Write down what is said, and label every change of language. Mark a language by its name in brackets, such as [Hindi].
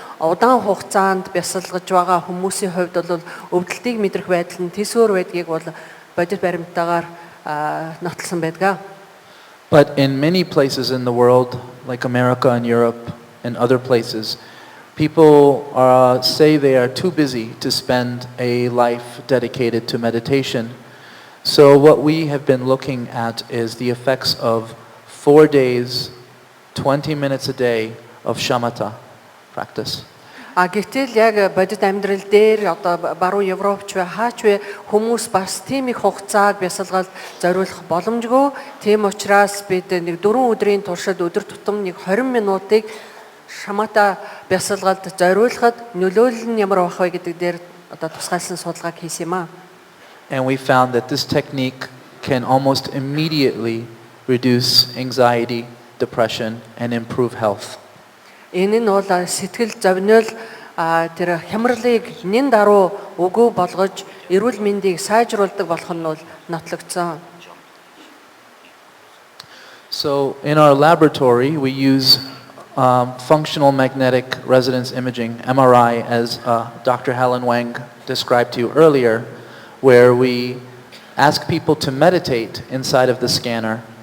[Mongolian] Удаан хугацаанд бясалгаж байгаа хүмүүсийн хувьд бол өвдөлтийг мэдрэх байдал нь төсөөр байдгийг бол бодит баримтаагаар нотолсон байдаг. [English] But in many places in the world, like America and Europe and other places, people say they are too busy to spend a life dedicated to meditation. So what we have been looking at is the effects of 4 days, 20 minutes a day of shamatha practice. [Mongolian] Гэтэл яг бодит амьдрал дээр одоо баруун Европч вэ хаач вэ хүмүүс бас тийм их хугацааг бясалгалд зориулах боломжгүй. Тийм учраас бид нэг 4 өдрийн туршид өдөр тутам нэг 20 минутыг шамата бясалгалд зориулахад нөлөөлөл нь ямар байх вэ гэдэг дээр одоо тусгайлсан судалгааг хийсэн юм аа. [English] And we found that this technique can almost immediately reduce anxiety, depression, and improve health. [Mongolian] Энэ нь бол сэтгэл зовниол тэр хямралыг нэн даруй өгөө болгож эрүүл мэндийг сайжруулдаг болох нь бол нотлогдсон. [English] So in our laboratory we use functional magnetic resonance imaging, MRI, as Dr. Helen Wang described to you earlier, where we ask people to meditate inside of the scanner.